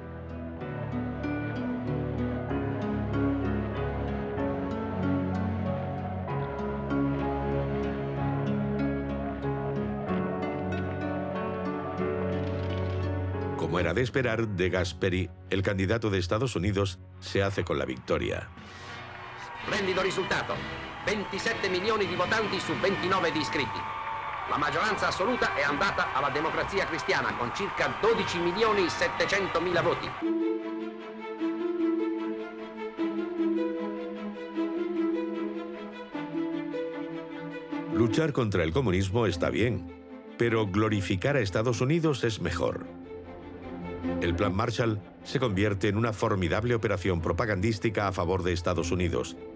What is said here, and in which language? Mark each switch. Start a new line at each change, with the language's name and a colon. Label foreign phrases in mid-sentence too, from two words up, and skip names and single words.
Spanish: Como era de esperar, De Gasperi, el candidato de Estados Unidos, se hace con la victoria.
Italian: Splendido risultato. 27 milioni di votanti su 29 di iscritti. La maggioranza assoluta è andata alla Democrazia Cristiana con circa 12 milioni 700 mila voti.
Spanish: Luchar contra el comunismo está bien, Pero glorificar a Estados Unidos es mejor. El Plan Marshall se convierte en una formidable operación propagandística a favor de Estados Unidos.